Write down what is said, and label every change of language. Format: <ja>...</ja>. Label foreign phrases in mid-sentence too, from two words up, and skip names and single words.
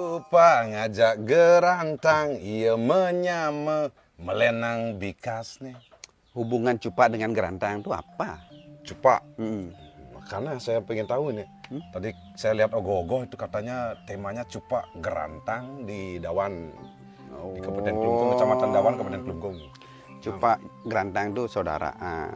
<ban>Cupa ngajak gerantang, ia menyama melenang bikasnya.</ban> <id>Hubungan Cupa dengan gerantang itu apa? Cupa, Hmm. karena saya pengen tahu ini. Tadi saya lihat ogoh-ogoh itu katanya temanya Cupa gerantang di Dawan. Di Kabupaten Klungkung, Kecamatan Dawan, Kabupaten Klungkung. Cupa gerantang itu saudaraan.</id>